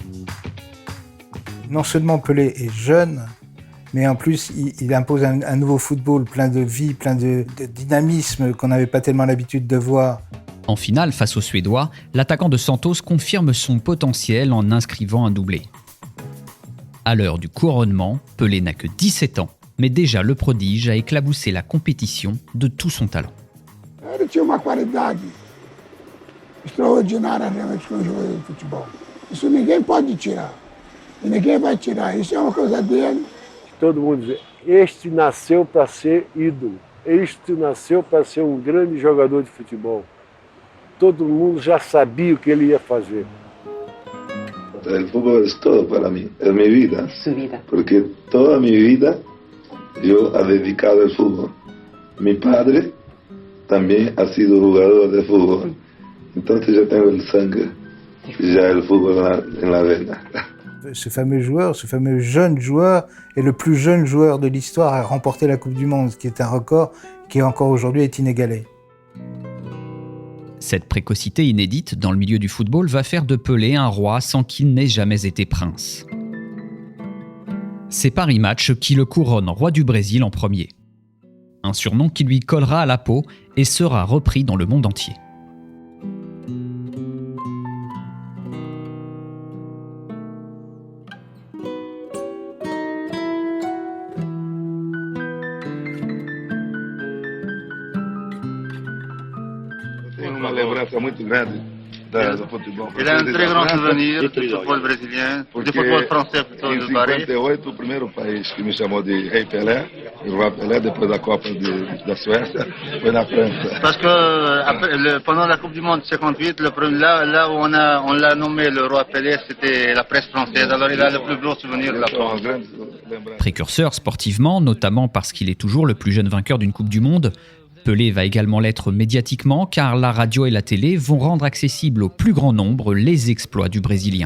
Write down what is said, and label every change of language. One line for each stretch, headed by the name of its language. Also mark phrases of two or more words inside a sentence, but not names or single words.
French: Non seulement Pelé est jeune, mais en plus, il impose un nouveau football plein de vie, plein de dynamisme qu'on n'avait pas tellement l'habitude de voir. En finale, face aux Suédois, l'attaquant de Santos confirme son potentiel en inscrivant un doublé. À l'heure du couronnement, Pelé n'a que 17 ans, mais déjà le prodige a éclaboussé la compétition de tout son talent.
Portuguese: Ele tinha uma qualidade extraordinária realmente como jogador de futebol. Isso ninguém pode tirar. E ninguém vai tirar. Isso é uma coisa dele. Todo mundo diz, este nasceu para ser ídolo. Este nasceu para ser um grande jogador de futebol. Todo mundo já sabia o que ele ia fazer.
Spanish: El fútbol es todo para mí, es mi vida. Su vida. Porque toda mi vida yo he dedicado al fútbol. Mi padre también ha sido jugador de fútbol. Entonces yo tengo el sangue, ya el fútbol en la vena.
French: Ce fameux jeune joueur est le plus jeune joueur de l'histoire à remporter la Coupe du Monde, ce qui est un record qui encore aujourd'hui est inégalé. Cette précocité inédite dans le milieu du football va faire de Pelé un roi sans qu'il n'ait jamais été prince. C'est Paris Match qui le couronne roi du Brésil en premier. Un surnom qui lui collera à la peau et sera repris dans le monde entier.
Portuguese: Tenho uma lembrança muito grande do futebol.
French: Il a un très grand souvenir du football brésilien, du football français plutôt de Paris.
Portuguese: Em 58, o primeiro país que me chamou de Rei Pelé, o Roi Pelé, depois da Copa da Suécia, foi na França.
French: Parce que pendant la Coupe du Monde 58, là où on l'a nommé le Roi Pelé, c'était la presse française. Alors il a le plus gros souvenir de la France. Précurseur sportivement, notamment parce qu'il est toujours le plus jeune vainqueur d'une Coupe du Monde, Pelé va également l'être médiatiquement car la radio et la télé vont rendre accessible au plus grand nombre les exploits du Brésilien.